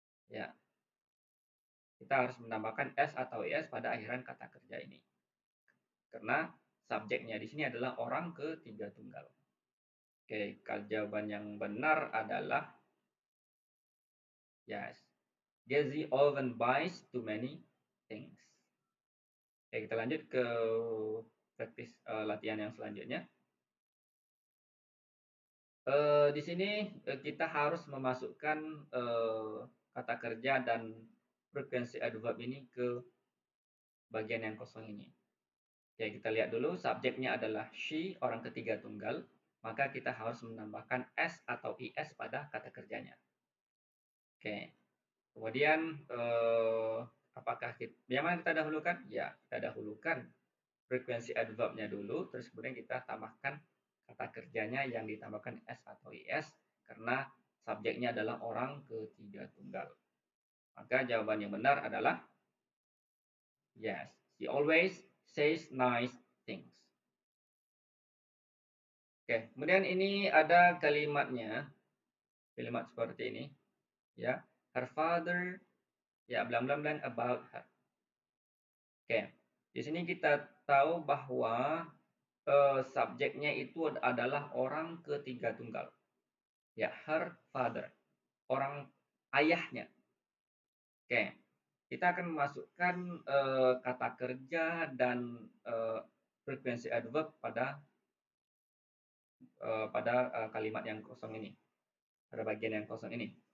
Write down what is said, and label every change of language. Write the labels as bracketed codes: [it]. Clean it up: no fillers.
[id] Ya, kita harus menambahkan s atau is pada akhiran kata kerja ini, karena subjeknya di sini adalah orang ketiga tunggal. Oke, jawaban yang benar adalah yes. [en] Gezi often buys too many things. [id] Oke, kita lanjut ke praktis latihan yang selanjutnya. Di sini kita harus memasukkan kata kerja dan frekuensi adverb ini ke bagian yang kosong ini. Oke, kita lihat dulu. Subjeknya adalah she, orang ketiga tunggal. Maka kita harus menambahkan s atau is pada kata kerjanya. Oke. Kemudian, apakah yang mana kita dahulukan? Ya, kita dahulukan frekuensi adverbnya dulu, terus kemudian kita tambahkan kata kerjanya yang ditambahkan s atau is, karena subjeknya adalah orang ketiga tunggal. Maka jawaban yang benar adalah yes. [en] She always says nice things. [id] Oke, kemudian ini ada kalimatnya, kalimat seperti ini, ya. [en] Her father, [id] ya, [en] blang blang blang about her. [id] Oke, di sini kita tahu bahwa subjeknya itu adalah orang ketiga tunggal. Ya, her father, orang ayahnya. Oke, kita akan memasukkan kata kerja dan frekuensi adverb pada kalimat yang kosong ini, pada bagian yang kosong ini.